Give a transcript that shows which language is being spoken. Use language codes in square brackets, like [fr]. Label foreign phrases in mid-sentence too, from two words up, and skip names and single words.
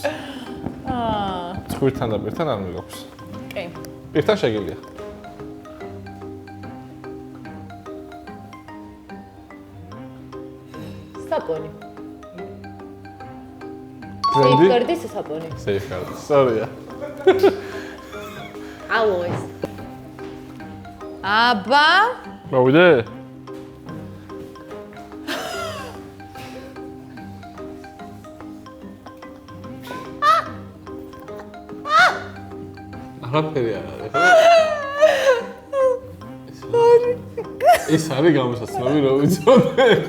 [ka] ცხვირთან და პირთან არ მიგაქვს. კი. პირთან შეგიძლია. საპონი. ბრენდი? სეიფგარდის საპონი. [en] Safeguard. Sorry. Always. [ka] აბა. მოვიდე? არაფერი არ არის, ხო? ეს არის გამოსაცნობი, რომ ვიცოდე.